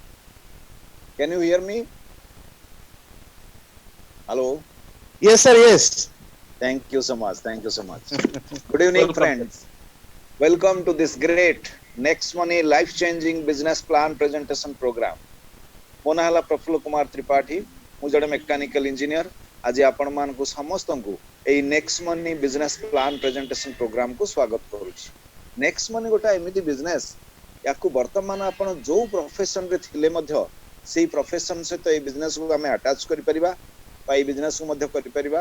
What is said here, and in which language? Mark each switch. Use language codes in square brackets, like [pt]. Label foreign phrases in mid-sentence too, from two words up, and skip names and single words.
[en] Can you hear me? Hello. Yes, sir. Yes. Thank you so much. Thank you so much. Good evening, Welcome, sir. friends. Welcome to this great Next Money Life Changing Business Plan Presentation Program. [or] ମୋ ନାଁ ହେଲା ପ୍ରଫୁଲ୍ଲ କୁମାର ତ୍ରିପାଠୀ। ମୁଁ ଜଣେ [en] mechanical engineer. [or] ଆଜି ଆପଣମାନଙ୍କୁ ସମସ୍ତଙ୍କୁ ଏଇ ନେକ୍ସଟ ମନି [en] business plan presentation programku [or] ସ୍ୱାଗତ କରୁଛି। ନେକ୍ସଟ ମନି ଗୋଟେ ଏମିତି ବିଜନେସ୍, ୟାକୁ ବର୍ତ୍ତମାନ ଆପଣ ଯୋଉ ପ୍ରଫେସନରେ ଥିଲେ ମଧ୍ୟ ସେଇ ପ୍ରଫେସନ ସହିତ ଏଇ ବିଜନେସକୁ ଆମେ ଆଟାଚ୍ କରିପାରିବା ବା ଏଇ ବିଜନେସକୁ ମଧ୍ୟ କରିପାରିବା।